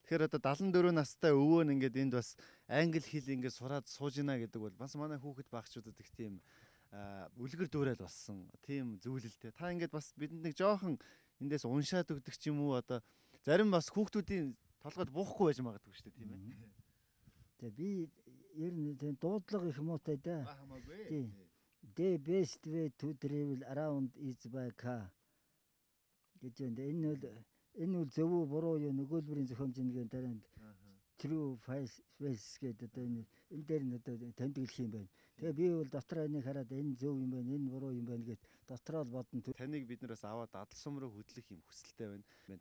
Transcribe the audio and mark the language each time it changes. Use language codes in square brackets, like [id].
[mn] Тэгэхээр одоо 74 настай өвөө нь ингээд энд бас англи хэл ингээд сураад сууж гинэ гэдэг бол бас манай хүүхэд багчуудад их тийм үлгэр дуурайл болсон тийм зүйлэлтэй. Та ингээд бас бидэнд нэг жоохон эндээс уншаад өгдөг ч юм уу одоо зарим бас хүүхдүүдийн толгойд буухгүй байж магадгүй шүү дээ тийм ээ. Тэгээ би ер нь тийм дуудлага их муутай да. Тий. [en] The best way to travel around is by car. [mn] гэж энэ бол зөв үү буруу юу нөгөөлбөрийн зохиомжийн дараанд true false гэдэг одоо энэ дээр нь одоо тэмдэглэх юм байна. Тэгээ би бол дотроо энийг хараад энэ зөв юм байна, энэ буруу юм байна гэд дотроо л бодно. Таныг бид нараас аваад адалсум руу хөдлөх юм хүсэлтэй байна.